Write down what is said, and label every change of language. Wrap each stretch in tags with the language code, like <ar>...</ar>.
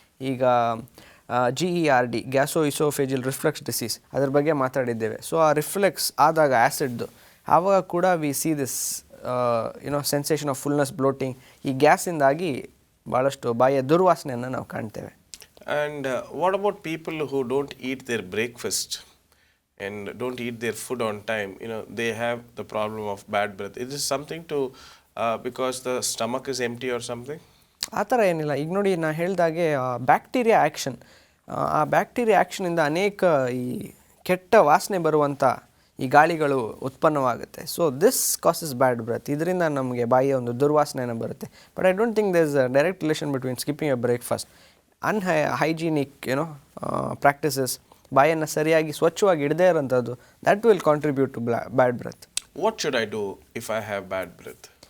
<kn>ಈಗ GERD, ಗ್ಯಾಸೋ oesophageal reflex disease, ಅದ್ರ ಬಗ್ಗೆ ಮಾತಾಡಿದ್ದೇವೆ. ಸೊ ಆ ರಿಫ್ಲೆಕ್ಸ್ ಆದಾಗ ಆ್ಯಸಿಡ್ದು, ಆವಾಗ ಕೂಡ</kn> <en>We see this sensation of fullness, bloating.</en> <kn>ಈ ಗ್ಯಾಸಿಂದಾಗಿ ಭಾಳಷ್ಟು ಬಾಯಿಯ ದುರ್ವಾಸನೆಯನ್ನು ನಾವು ಕಾಣ್ತೇವೆ.</kn> <en>And what about people who don't eat their breakfast and don't eat their food on time, they have the problem of bad breath. Is this something to because the stomach is empty or something?</en> <kn>ಆ ಥರ ಏನಿಲ್ಲ. ಈಗ ನೋಡಿ ನಾನು ಹೇಳ್ದಾಗೆ bacteria action, ಆ bacteria ಆ್ಯಕ್ಷನಿಂದ ಅನೇಕ ಈ ಕೆಟ್ಟ ವಾಸನೆ ಬರುವಂಥ ಈ ಗಾಳಿಗಳು ಉತ್ಪನ್ನವಾಗುತ್ತೆ.</kn> <en>So this causes bad breath.</en> <kn>ಇದರಿಂದ ನಮಗೆ ಬಾಯಿಯ ಒಂದು ದುರ್ವಾಸನೆನ ಬರುತ್ತೆ.</kn> <en>but I don't think there is a direct relation between skipping a breakfast, hygienic practices,</en> <kn>ಬಾಯನ್ನು ಸರಿಯಾಗಿ ಸ್ವಚ್ಛವಾಗಿ ಇಡದೇ ಇರೋಂಥದ್ದು,</kn> <en>That will contribute to bad breath. What should I do if I have bad breath?</en>